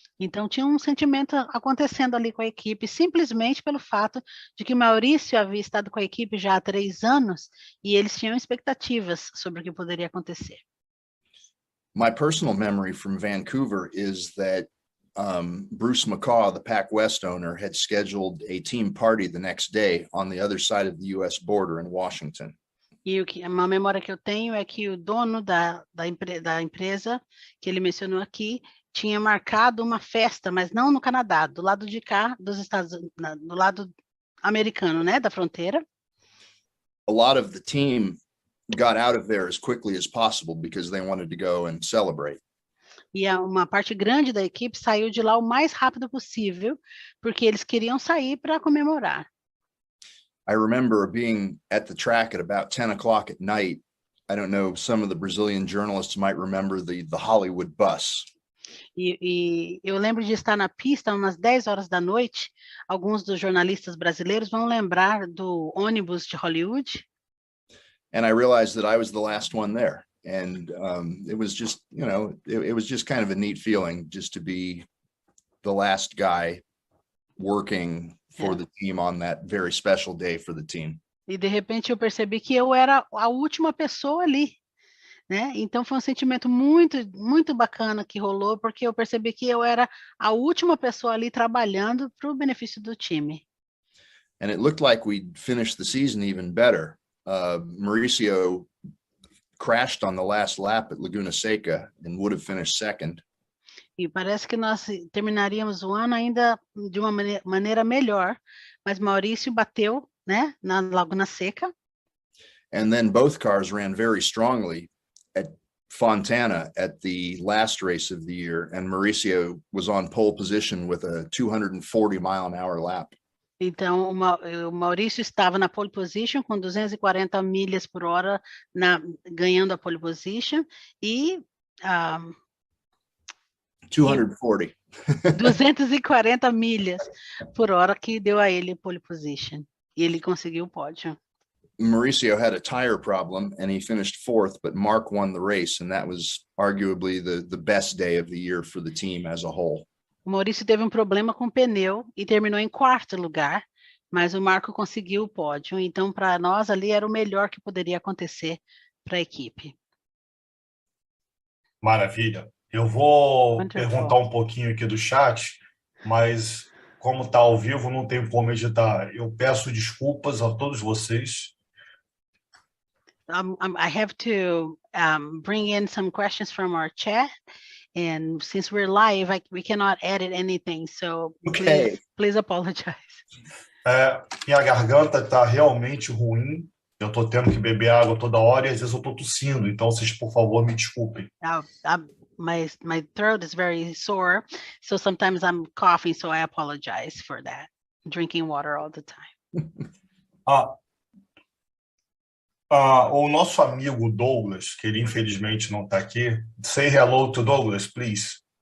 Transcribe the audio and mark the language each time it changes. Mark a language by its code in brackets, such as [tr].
[pt] Então tinha um sentimento acontecendo ali com a equipe, simplesmente pelo fato de que Maurício havia estado com a equipe já há 3 anos e eles tinham expectativas sobre o que poderia acontecer. [en] My personal memory from Vancouver is that Bruce McCaw, the PacWest owner, had scheduled a team party the next day on the other side of the U.S. border in Washington. [pt] E uma memória que eu tenho é que o dono da empresa, que ele mencionou aqui, tinha marcado uma festa, mas não no Canadá, do lado de cá, do lado americano, né, da fronteira. [en] A lot of the team got out of there as quickly as possible because they wanted to go and celebrate. [pt] E uma parte grande da equipe saiu de lá o mais rápido possível, porque eles queriam sair para comemorar. [en] I remember being at the track at about 10 o'clock at night. I don't know, some of the Brazilian journalists might remember the Hollywood bus. [pt] E eu lembro de estar na pista umas 10 horas da noite. Alguns dos jornalistas brasileiros vão lembrar do ônibus de Hollywood. [en] And I realized that I was the last one there. And it was just, it was just kind of a neat feeling just to be the last guy working for the team on that very special day for the team. [pt] E de repente eu percebi que eu era a última pessoa ali, né? Então foi um sentimento muito, muito bacana que rolou, porque eu percebi que eu era a última pessoa ali trabalhando para o benefício do time. [en] And it looked like we'd finished the season even better. Mauricio crashed on the last lap at Laguna Seca and would have finished second. [pt] E parece que nós terminaríamos o ano ainda de uma maneira melhor, mas Maurício bateu, né, na Laguna Seca. [en] And then both cars ran very strongly at Fontana at the last race of the year, and Mauricio was on pole position with a 240-mile-an-hour lap. [pt] Então, o Maurício estava na pole position com 240 milhas por hora, ganhando a pole position, e 240. 240 milhas por hora que deu a ele pole position. E ele conseguiu o pódio. [en] Mauricio had a tire problem and he finished fourth, but Mark won the race, and that was arguably the best day of the year for the team as a whole. [pt] O Maurício teve um problema com o pneu e terminou em quarto lugar, mas o Marco conseguiu o pódio. Então, para nós ali era o melhor que poderia acontecer para a equipe. Maravilha. Eu vou [en] Wonderful. [pt] perguntar um pouquinho aqui do chat, mas como está ao vivo, não tem como editar. Eu peço desculpas a todos vocês. [en] I have to bring in some questions from our chat. And since we're live, we cannot edit anything. So please apologize. [pt] Minha garganta está realmente ruim. Eu estou tendo que beber água toda hora e às vezes eu estou tossindo. Então, vocês, por favor, me desculpem. [en] My throat is very sore. So sometimes I'm coughing. So I apologize for that. Drinking water all the time. [pt] O nosso amigo Douglas, que ele infelizmente não está aqui. [en] Say hello to Douglas, please.